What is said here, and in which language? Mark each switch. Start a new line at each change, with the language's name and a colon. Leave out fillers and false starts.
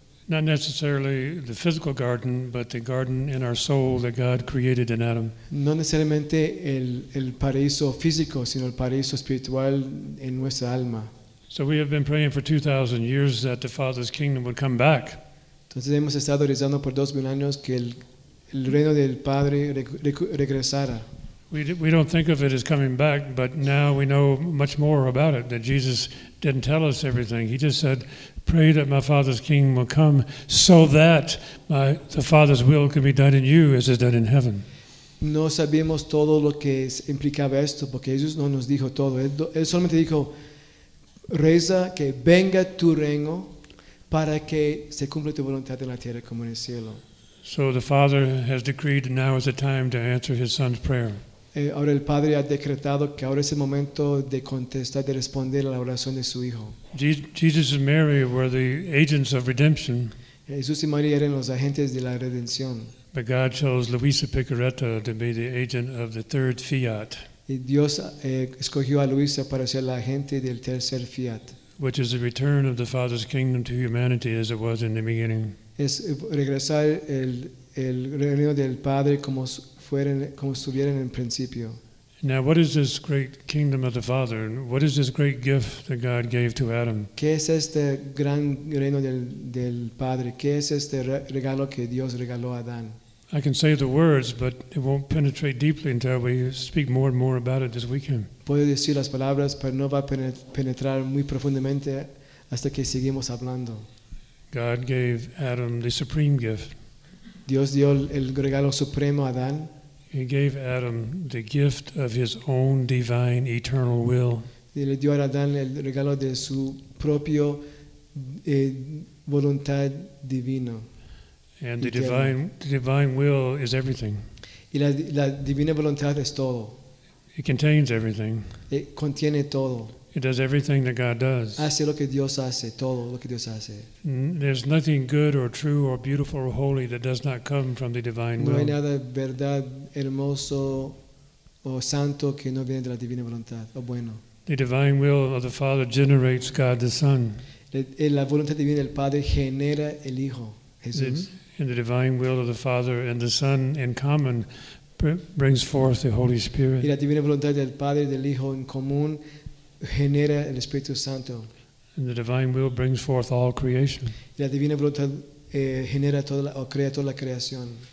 English: Not necessarily the physical garden, but the garden in our soul that God created in Adam.
Spanish: No necesariamente el paraíso físico, sino el paraíso espiritual en nuestra alma.
English: So we have been praying for 2,000 years that the Father's kingdom would come back.
Spanish: Entonces hemos estado rezando por 2,000 años que el reino del Padre regresara.
English: We don't think of it as coming back, but now we know much more about it, that Jesus didn't tell us everything. He just said, pray that my Father's kingdom will come so that the Father's will can be done in you as it's done in heaven.
Spanish: No sabíamos todo lo que implicaba esto porque Jesús no nos dijo todo. Él solamente dijo, reza que venga tu reino para que se cumpla tu voluntad en la tierra como en el cielo.
English: So the Father has decreed now is the time to answer his son's prayer.
Spanish: Ahora el Padre ha decretado que ahora es el momento de contestar, de responder a la oración de su Hijo.
English: Jesus and Mary were the agents of redemption.
Spanish: Jesús y María eran los agentes de la redención.
English: But God chose Luisa Picaretta to be the agent of the third fiat.
Spanish: Y Dios escogió a Luisa para ser la agente del tercer fiat.
English: Which is the return of the Father's kingdom to humanity as it was in the beginning.
Spanish: Es regresar el reino del Padre como como estuvieran en principio.
English: Now, what is this great kingdom of the Father? What is this great gift that God gave to Adam?
Spanish: ¿Qué es este gran reino del Padre? ¿Qué es este regalo que Dios regaló a Adán?
English: I can say the words, but it won't penetrate deeply until we speak more and more about it this weekend.
Spanish: Puedo decir las palabras, pero no va a penetrar muy profundamente hasta que seguimos hablando.
English: God gave Adam the supreme gift.
Spanish: Dios dio el regalo supremo a Adán.
English: He gave Adam the gift of his own divine eternal will.
Spanish: Y le dio a Adán el regalo de su propio voluntad divino.
English: And the divine will is everything.
Spanish: Y la divina voluntad es todo.
English: It contains everything.
Spanish: Y contiene todo.
English: It does everything that God does.
Spanish: Hace lo que Dios hace, todo lo que Dios hace.
English: There's nothing good or true or beautiful or holy that does not come from the divine will.
Spanish: No hay nada verdad, hermoso o santo que no viene de la divina voluntad o bueno.
English: The divine will of the Father generates God the Son.
Spanish: La voluntad divina del Padre genera el Hijo, Jesús.
English: And the divine will of the Father and the Son in common brings forth the Holy Spirit.
Spanish: Y la divina voluntad del Padre y del Hijo en común genera el Espíritu Santo.
English: And the divine will brings forth all creation.
Spanish: La divina voluntad genera crea toda la creación.